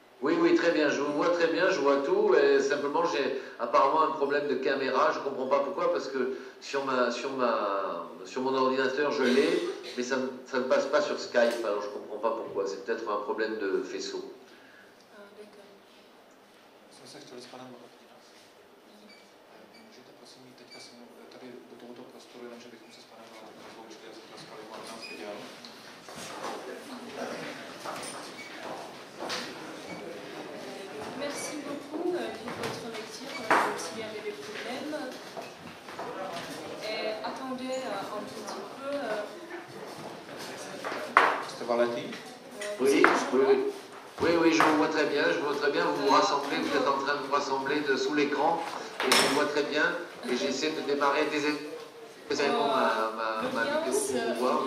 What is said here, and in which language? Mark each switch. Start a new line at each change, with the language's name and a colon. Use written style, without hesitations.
French: Oui, oui, très bien, je vous vois très bien, je vois tout, et simplement j'ai apparemment un problème de caméra, je ne comprends pas pourquoi, parce que sur mon ordinateur je l'ai, mais ça ne passe pas sur Skype, alors je ne comprends pas pourquoi, c'est peut-être un problème de faisceau. D'accord.
Czech: Jsme se chtěli s panem můžete prosím jít teďka tady do tohoto prostoru, jenomže bychom se s panem rozloučili a zatleskali, aby nás viděl.
French: Merci beaucoup pour votre lecture, s'il y avait des problèmes. Et attendez un petit peu.
Czech: Jste Valety?
French: Oui, oui, je vous vois très bien, vous vous rassemblez, vous êtes en train de vous rassembler sous l'écran, et je vous vois très bien, et j'essaie de démarrer désagréablement ma vidéo pour vous voir.